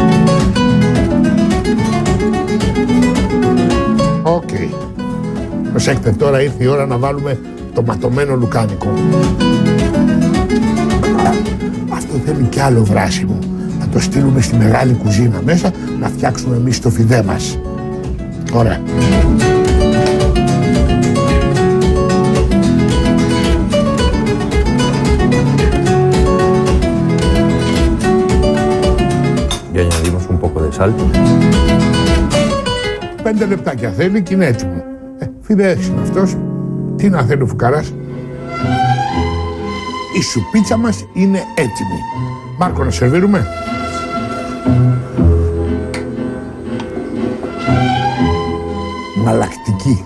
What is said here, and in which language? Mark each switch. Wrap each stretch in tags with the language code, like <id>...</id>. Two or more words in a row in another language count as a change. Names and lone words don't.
<el>Οκ. Προσέξτε, τώρα ήρθε η ώρα να βάλουμε το ματωμένο λουκάνικο. Αυτό θέλει κι άλλο βράσιμο. Να το στείλουμε στη μεγάλη κουζίνα μέσα, να φτιάξουμε εμείς το φιδέ μας. Ωραία.</el> <es>Y añadimos un poco de sal.</es> <el>5 λεπτάκια θέλει και είναι έτοιμο. Φιδές είναι αυτός. Τι να θέλει ο φουκαράς. Η σουπίτσα μας είναι έτοιμη. Μάρκο, να σερβίρουμε. Μαλακτική.</el>